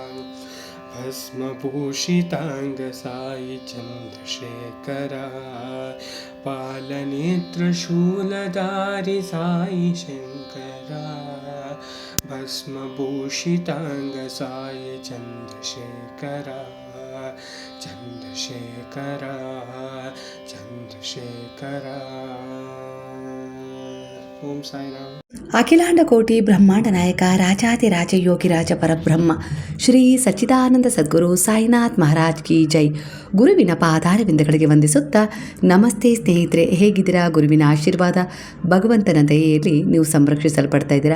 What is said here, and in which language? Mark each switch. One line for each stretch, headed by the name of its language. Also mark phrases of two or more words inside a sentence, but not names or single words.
Sanskrit: भस्मभूषितांग साई चंद्रशेखरा पालनेत्र शूलधारी साई शंकरा भस्मभूषितांग साई चंद्रशेखरा चंद्रशेखरा चंद्रशेखरा ओम साई राम. ಅಖಿಲಾಂಡ ಕೋಟಿ ಬ್ರಹ್ಮಾಂಡ ನಾಯಕ ರಾಜಾದಿರಾಜ ಯೋಗಿರಾಜ ಪರಬ್ರಹ್ಮ ಶ್ರೀ ಸಚ್ಚಿದಾನಂದ ಸದ್ಗುರು ಸಾಯಿನಾಥ್ ಮಹಾರಾಜ್
Hindi: की जय.
Kannada: ಗುರುವಿನ ಪಾದಾರವಿಂದಗಳಿಗೆ ವಂದಿಸುತ್ತಾ ನಮಸ್ತೆ ಸ್ನೇಹಿತರೆ, ಹೇಗಿದ್ದೀರಾ? ಗುರುವಿನ ಆಶೀರ್ವಾದ ಭಗವಂತನ ದಯೆಯಲ್ಲಿ ನೀವು ಸಂರಕ್ಷಿಸಲ್ಪಡ್ತಾ ಇದ್ದೀರಾ.